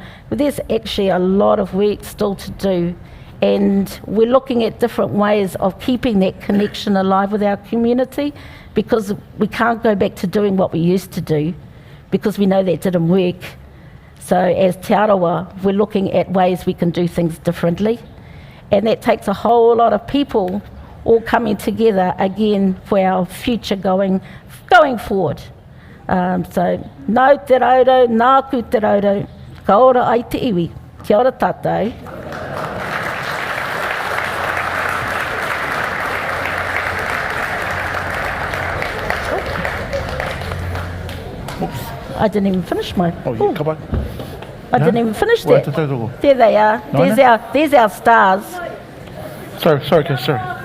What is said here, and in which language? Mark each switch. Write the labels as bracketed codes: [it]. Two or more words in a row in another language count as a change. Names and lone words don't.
[en] But there's actually a lot of work still to do. And we're looking at different ways of keeping that connection alive with our community, because we can't go back to doing what we used to do, because we know that didn't work. So as Te Arawa, we're looking at ways we can do things differently. And that takes a whole lot of people all coming together again for our future going forward. [mi] So, no te raudo, nāku te raudo, ka ora ai te iwi. Kia ora tātou. [en] I didn't even finish my... Oh, come on. I didn't even finish that. There they are. There's our stars. Sorry, Ken, sorry.